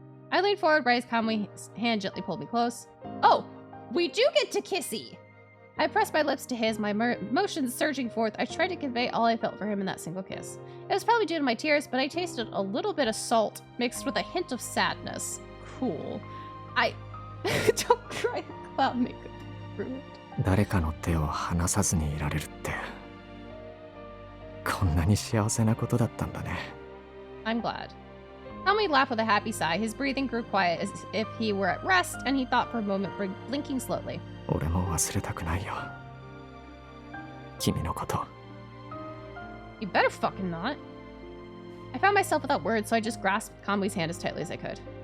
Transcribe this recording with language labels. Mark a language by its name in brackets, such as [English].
[English] I leaned forward, right as Kamui's hand gently pulled me close. Oh, we do get to kissy. I pressed my lips to his, my emotions surging forth. I tried to convey all I felt for him in that single kiss. It was probably due to my tears, but I tasted a little bit of salt mixed with a hint of sadness. Cool. Don't cry about me. Ruined. [Japanese] 誰かの手を離さずにいられるって、こんなに幸せなことだったんだね。 [English] I'm glad. Tommy laughed with a happy sigh. His breathing grew quiet as if he were at rest, and he thought for a moment, blinking slowly. [Japanese] 俺も忘れたくないよ。君のこと。 [English] You better fucking not. I found myself without words, so I just grasped Kamui's hand as tightly as I could.